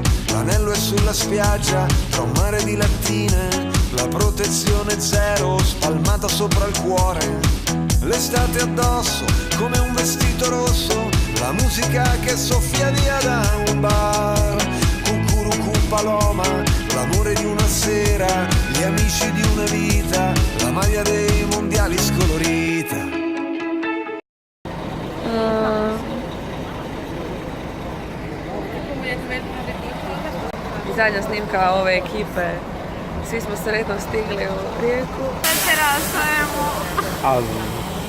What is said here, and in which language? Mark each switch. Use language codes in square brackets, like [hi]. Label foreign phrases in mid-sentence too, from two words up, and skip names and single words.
[it] L'anello è sulla spiaggia, tra un mare di lattine, la protezione zero spalmata sopra il cuore. L'estate addosso, come un vestito rosso, la musica che soffia via da un bar, Cucurucu Paloma, l'amore di una sera, gli amici di una vita, la maglia dei mondiali scolorita. [hr] Zadnja snimka ove ekipe. Svi smo sretno stigli u Rijeku. Večera stojemo.